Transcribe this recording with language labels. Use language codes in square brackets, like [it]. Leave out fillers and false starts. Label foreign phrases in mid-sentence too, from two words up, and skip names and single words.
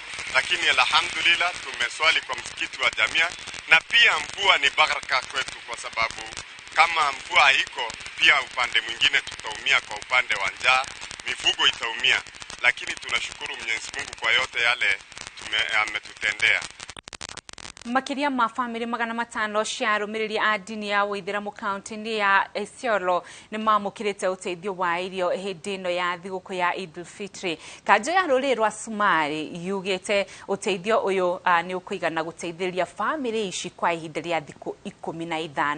[sw] Lakini alhamdulillah tumeswali kwa msikiti wa Jamia na pia mvua ni baraka kwetu kwa sababu kama mvua haiko pia upande mwingine tutaumia, kwa upande wa njaa mifugo itaumia, lakini tunashukuru Mwenyezi Mungu kwa yote yale ametutendea. [ki] Makiria ma family magana matano cia arumiriri a dini ya Uithiramu kaunti-ini ya Isiolo ni mamukirite uteithio wa irio hindi ino ya thiguku ya Eid ul-Fitr. Kanjo ya ruri rwa Sumari yugite uteithio uyu ni ukuigana guteithiria family ici kwa ihinda ria thiku 15.